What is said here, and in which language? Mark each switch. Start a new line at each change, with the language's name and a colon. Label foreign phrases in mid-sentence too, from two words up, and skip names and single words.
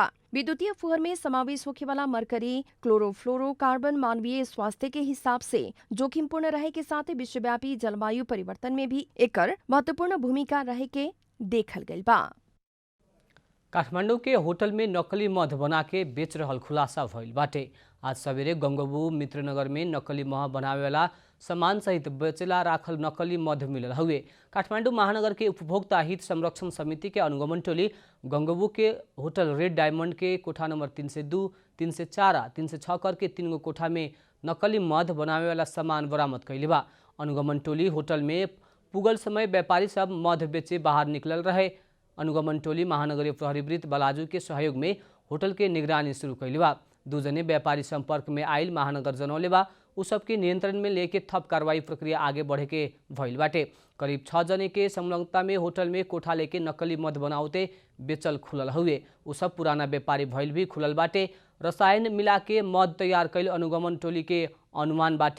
Bhojpuri: विद्युतीय फुहर में समावेश होने वाला मरकरी, क्लोरोफ्लोरोकार्बन मानवीय स्वास्थ्य के हिसाब से जोखिमपूर्ण रहे के साथ विश्वव्यापी जलवायु परिवर्तन में भी एकर महत्वपूर्ण भूमिका रहे के देखल गइल बा। काठमाडौँ के होटल में नकली मध बना के बेच रहल खुलासा भइल बाटे। आज सवेरे गंगबू मित्रनगर में नकली मध बनावे वाला सामान सहित बेचेला राखल नकली मध मिलल हुए। काठमाडौँ महानगर के उपभोक्ता हित संरक्षण समिति के अनुगमन टोली गंगबू के होटल रेड डायमंड के कोठा नंबर 302, 304, 306 करके 3 गो कोठा में नकली मध बनावे वाला सामान बरामद कैले बा। अनुगमन टोली होटल में पुगल समय व्यापारी सब मध बेचे बाहर निकलल रहे। अनुगमन टोली महानगरीय प्रहरी वृत्त बलाजू के सहयोग में होटल के निगरानी शुरू कैले बा। 2 जने व्यापारी संपर्क में आयल महानगर जनौले बा। उ सबके नियंत्रण में लेके थप कार्रवाई प्रक्रिया आगे बढ़े के भइल बाटे। करीब 6 जने के संलग्नता में होटल में कोठा लेके नकली मध बनावते बेचल खुलल हुए। उ सब पुराना व्यापारी भइल भी खुलल बाटे। रसायन मिला के मध तैयार कैल अनुगमन टोली के अनुमान बाटे।